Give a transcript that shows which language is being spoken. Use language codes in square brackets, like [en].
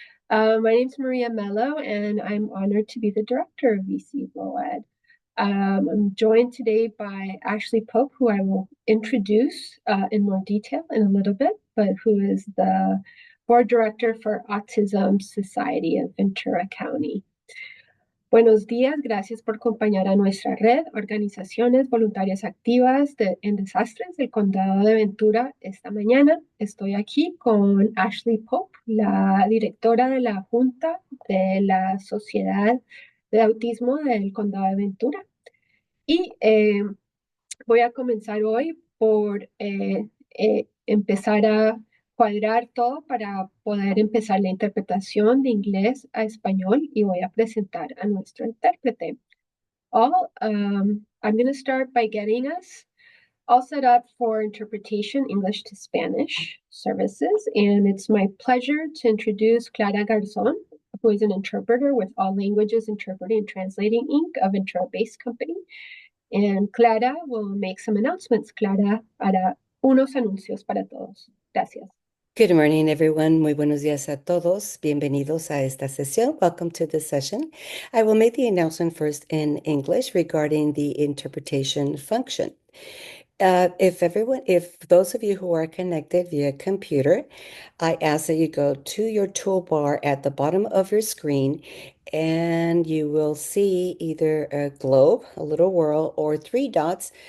[en] My name is Maria Mello, and I'm honored to be the director of VOAD. I'm joined today by Ashley Pope, who I will introduce in more detail in a little bit, but who is the board director for Autism Society of Ventura County. [es] Buenos días, gracias por acompañar a nuestra red, organizaciones voluntarias activas en desastres del condado de Ventura esta mañana. Estoy aquí con Ashley Pope, la directora de la Junta de la Sociedad de Autismo del condado de Ventura. Y voy a comenzar hoy por empezar a cuadrar todo para poder empezar la interpretación de inglés a español y voy a presentar a nuestro intérprete. [en] I'm going to start by getting us all set up for interpretation English to Spanish services, and it's my pleasure to introduce Clara Garzón, who is an interpreter with All Languages Interpreting and Translating Inc., a Ventura-based company. And Clara will make some announcements. [es] Clara hará unos anuncios para todos. Gracias. [en] Good morning, everyone. [es] Muy buenos días a todos. Bienvenidos a esta sesión. [en] Welcome to this session. I will make the announcement first in English regarding the interpretation function. If those of you who are connected via computer, I ask that you go to your toolbar at the bottom of your screen and you will see either a globe, a little whirl, or three dots.